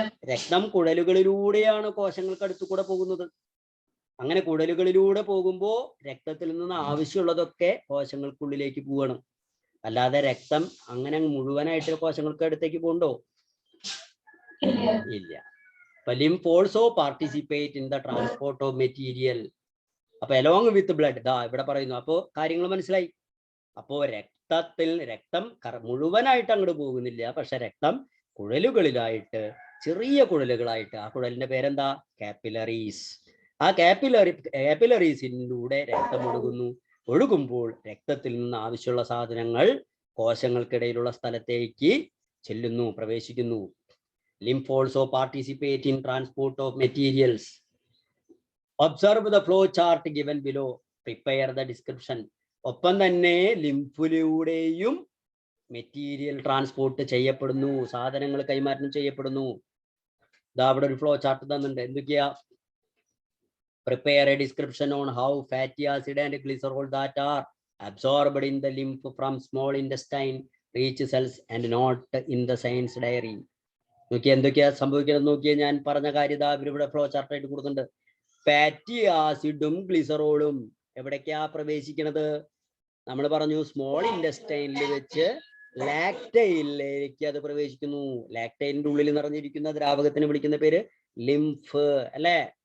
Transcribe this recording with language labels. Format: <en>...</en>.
<ml>രക്തം കുഴലുകളിലൂടെയാണ് കോശങ്ങൾക്ക് അടുത്തു കൂടെ പോകുന്നത്. അങ്ങനെ കുഴലുകളിലൂടെ പോകുമ്പോൾ രക്തത്തിൽ നിന്ന് ആവശ്യമുള്ളതൊക്കെ കോശങ്ങൾക്കുള്ളിലേക്ക് പോവണം. അല്ലാതെ രക്തം അങ്ങനെ മുഴുവനായിട്ട് കോശങ്ങൾക്ക് അടുത്തേക്ക് പോകണ്ടോ? ഇല്ല.</ml> <en>Lymph also participate in the transport of material.</en> <ml>അപ്പൊ</ml> <en>along with blood,</en> <ml>ദാ ഇവിടെ പറയുന്നു. അപ്പോ കാര്യങ്ങൾ മനസ്സിലായി. അപ്പോ രക്തം മുഴുവനായിട്ട് അങ്ങോട്ട് പോകുന്നില്ല, പക്ഷെ രക്തം കുഴലുകളിലായിട്ട്, ചെറിയ കുഴലുകളായിട്ട്, ആ കുഴലിന്റെ പേരെന്താ? കാപ്പിലറീസ്. ആ കാപ്പിലറീസിലൂടെ രക്തം ഒഴുകുമ്പോൾ രക്തത്തിൽ നിന്ന് ആവശ്യമുള്ള സാധനങ്ങൾ കോശങ്ങൾക്കിടയിലുള്ള സ്ഥലത്തേക്ക് ചെല്ലുന്നു, പ്രവേശിക്കുന്നു.</ml> <en>Lymph also participate in transport of materials. Observe the flow chart given below. Prepare the description.</en> <ml>ഒപ്പം തന്നെ ലിംഫിലൂടെയും മെറ്റീരിയൽ ട്രാൻസ്പോർട്ട് ചെയ്യപ്പെടുന്നു, സാധനങ്ങൾ കൈമാറ്റം ചെയ്യപ്പെടുന്നു. ഇതാ അവിടെ ഒരു ഫ്ലോ ചാർട്ട് തന്നിട്ടുണ്ട്. എന്തൊക്കെയാ?</ml> <en>Prepare a description on how fatty acid and glycerol that are absorbed in the lymph from small intestine reach cells and not in the science diary.</en> <ml>നോക്കിയാ എന്തൊക്കെയാ സംഭവിക്കുന്നത് നോക്കിയാൽ ഞാൻ പറഞ്ഞ കാര്യത ഇവിടെ ഫ്ലോ ചാർട്ട് ആയിട്ട് കൊടുക്കുന്നുണ്ട്. ഫാറ്റി ആസിഡും ഗ്ലിസറോളും എവിടേക്കാ പ്രവേശിക്കണത്? നമ്മൾ പറഞ്ഞു സ്മോൾ ഇൻഡസ്റ്റൈനിൽ വെച്ച് ലാക്ടൈലിലേക്ക് അത് പ്രവേശിക്കുന്നു. ലാക്ടൈലിന്റെ ഉള്ളിൽ നിറഞ്ഞിരിക്കുന്ന ദ്രാവകത്തിന് വിളിക്കുന്ന പേര് ലിംഫ് അല്ലേ?</ml>